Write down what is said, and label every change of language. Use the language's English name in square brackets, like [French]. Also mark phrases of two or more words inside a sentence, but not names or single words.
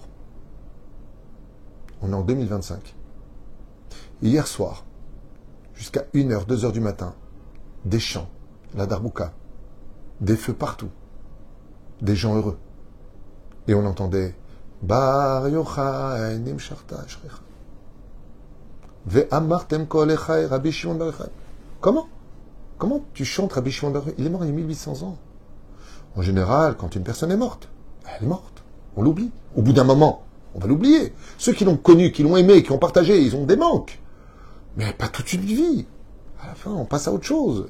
[French] On est en 2025. Et hier soir, jusqu'à 1h, 2h du matin, des chants, la darbouka, des feux partout, des gens heureux. Et on entendait [Hebrew] בר יוחאי נמשחת אשריך. ואמרתם כל אחי רבי שמעון בר יוחאי. [French] Comment tu chantes Rabbi Shimon Bar Yochai? Il est mort il y a 1800 ans. En général, quand une personne est morte, elle est morte. On l'oublie. Au bout d'un moment, on va l'oublier. Ceux qui l'ont connu, qui l'ont aimé, qui ont partagé, ils ont des manques. Mais pas toute une vie. À la fin, on passe à autre chose.